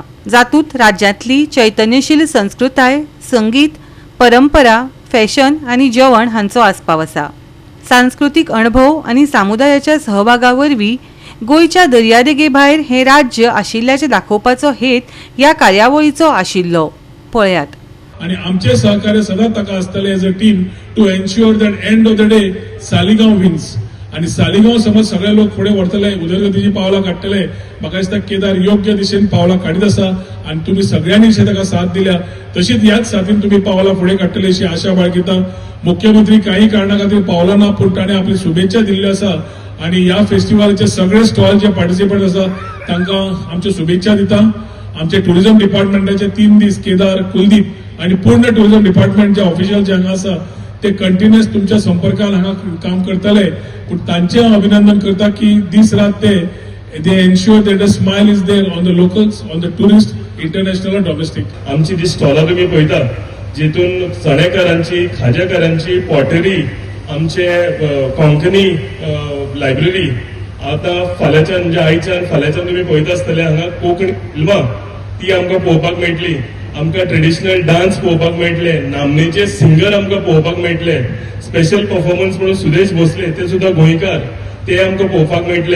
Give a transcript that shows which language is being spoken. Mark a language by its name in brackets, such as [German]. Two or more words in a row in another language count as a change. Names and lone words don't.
[Konkani] जातूंत राज्यांतली चैतन्यशील संस्कृताय, संगीत, परंपरा, फॅशन आनी जेवण हांचो आस्पाव आसा। सांस्कृतिक अणभव आनी समुदायाच्या सहभागा वरवीं गोंयच्या दर्यादेगे भायर हें राज्य आशिल्ल्याचें दाखोवपाचो हेत ह्या कार्यावळीचो आशिल्लो। पळयात। आणि आमचे सहकार्य सदांच ताका आसतले [English] as a team to ensure that end of the day Saligao wins. [Konkani] आणि सालिगांव समज सगळे लोक फुडें व्हरतले, उदरगतीची पावलां काडटले, म्हाका दिसता केदार योग्य दिशेन पावलां काडीत आसा आणि तुम्ही सगळ्यांनी जे ताका साथ दिल्या तशीच ह्याच साथीन तुम्ही पावलां फुडें काडटले अशी आशा बाळगिता। मुख्यमंत्री काही कारणा खातीर पावलां ना पूण ताणें आपली शुभेच्छा दिल्ल्यो आसा आणि ह्या फेस्टिवलाचे सगळे स्टॉल जे पार्टिसिपंट आसा तांकां आमच्यो शुभेच्छा दिता। आमचे टुरिझम डिपार्टमेंटाचे 3 दीस केदार, कुलदीप आणि पूर्ण [English] tourism department [Konkani] जे ऑफिशियल जे हांगा आसा ते कंटिन्युअस तुमच्या संपर्कान हांगा काम करतले, पण तांचे हांव अभिनंदन करता की दीस रात ते [English] ensure that a smile is there on the locals, on the tourist, international [Konkani] आणि डोमेस्टिक। आमची जी स्टॉलां तुम्ही पळयता जितून चणेकारांची, खाजेकारांची, पॉटरी, आमचे कोंकणी लायब्ररी, आता फाल्यांच्यान म्हणजे आयच्यान फाल्यांच्यान तुम्ही पळयता आसतले हांगा कोंकणी फिल्मां ती आमकां पळोवपाक मेळटली, आमकां [English] traditional dance [Konkani] पळोवपाक मेळटले, नामनेचे सिंगर आमकां पळोवपाक मेळटले, [English] special performance [Konkani] म्हणून सुदेश भोसले ते सुद्धा गोंयकार ते आमकां पळोवपाक मेळटले।